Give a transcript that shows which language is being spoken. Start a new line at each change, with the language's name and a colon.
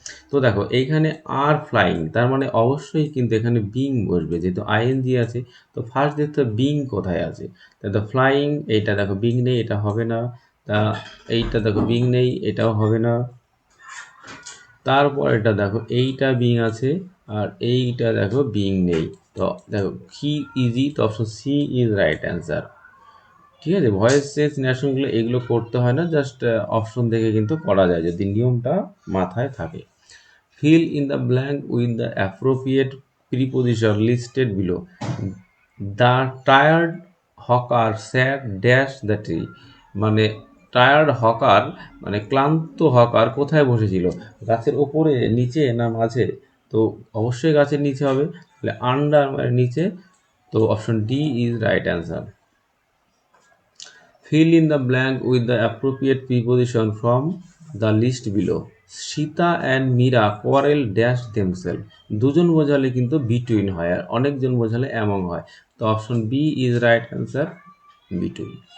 Bangla: তো দেখো এইখানে আর ফ্লাইং, তার মানে অবশ্যই কিন্তু এখানে বিং বসবে, যেহেতু আইএনজি আছে। তো ফার্স্ট দেখতে হবে বিং কোথায় আছে। তা ফ্লাইং, এইটা দেখো বিং নেই, এটা হবে না। তা এইটা দেখো বিং নেই, এটাও হবে না। তারপর এটা দেখো এইটা বিং আছে, আর এইটা দেখো বিং নেই। তো দেখো কি ইজি, তো
English: Option C is right answer.
Bangla: ঠিক আছে, ভয়েস চেঞ্জ ন্যাশনগুলো এগুলো করতে হয় না, জাস্ট অপশন দেখে কিন্তু করা যায় যদি নিয়মটা মাথায় থাকে।
English: Fill in the blank with the appropriate preposition listed below. The tired hawker sat dash the tree.
Bangla: মানে টায়ার্ড হকার মানে ক্লান্ত হকার কোথায় বসেছিল? গাছের ওপরে, নিচে, না মাঝে? তো অবশ্যই গাছের নিচে হবে, তাহলে আন্ডার মানে নিচে।
English: তো option D is right answer. Fill in the blank with the appropriate preposition from the list below. Sita and Meera quarrel dash themselves.
Bangla: দুজন বোঝালে কিন্তু বিটুইন হয়, আর অনেকজন বোঝালে অ্যামং হয়।
English: তো option B is right answer, between.